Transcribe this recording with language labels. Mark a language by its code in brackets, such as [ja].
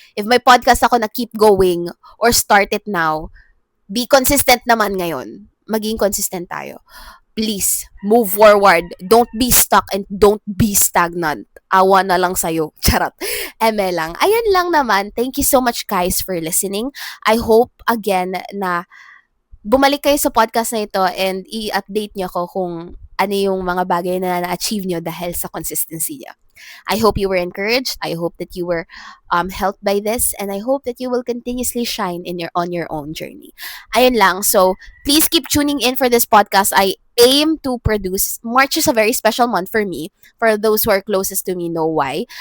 [en] If may podcast ako na keep going or start it now, be consistent naman ngayon. [tl] Maging consistent tayo. [en] Please, move forward. Don't be stuck and don't be stagnant. [tl] Awa na lang sa'yo. Charot. Eme lang. Ayan lang naman. [en] Thank you so much guys for listening. I hope again [tl] na bumalik kayo sa podcast na ito and i-update niyo ako kung ano yung mga bagay na na-achieve nyo dahil sa consistency niya. [en] I hope you were encouraged. I hope that you were helped by this and I hope that you will continuously shine on your own journey. [tl] Ayun lang. [en] So, please keep tuning in for this podcast. I aim to produce. March is a very special month for me. For those who are closest to me know why.